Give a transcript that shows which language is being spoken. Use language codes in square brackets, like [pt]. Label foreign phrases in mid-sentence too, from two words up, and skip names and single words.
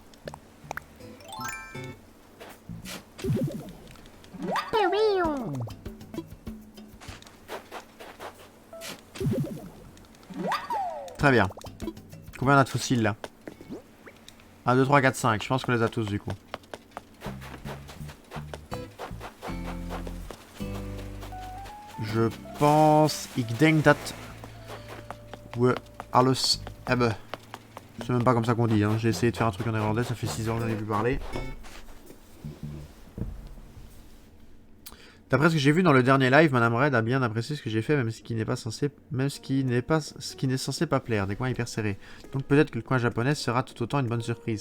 [fr] Très bien. Combien on a de fossiles là? 1, 2, 3, 4, 5. Je pense qu'on les a tous du coup. Je pense... [nl] Ik denk dat... we alles hebben. [fr] C'est même pas comme ça qu'on dit. Hein. J'ai essayé de faire un truc en néerlandais. Ça fait 6 ans que j'en ai plus parlé. D'après ce que j'ai vu dans le dernier live, Madame Red a bien apprécié ce que j'ai fait, même ce qui n'est pas censé, ce qui n'est censé pas plaire, des coins hyper serrés. Donc peut-être que le coin japonais sera tout autant une bonne surprise.